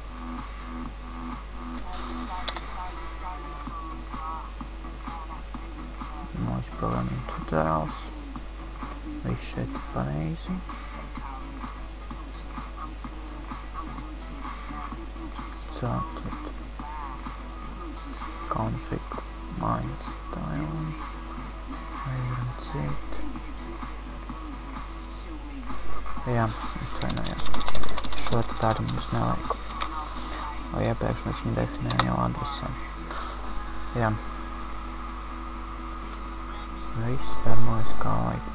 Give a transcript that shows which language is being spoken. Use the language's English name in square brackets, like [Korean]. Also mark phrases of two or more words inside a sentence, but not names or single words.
[English] Noise programming tutorials. [Latvian] Viss šeit pareizi. Tātad [English] config main style. [Latvian] Varam ciet. Jā, atvainojos. Šo tādu mums nevajag. O iepriekš mēs viņu definējam jau adresēm. Jā. Viss darbojas kā vajag.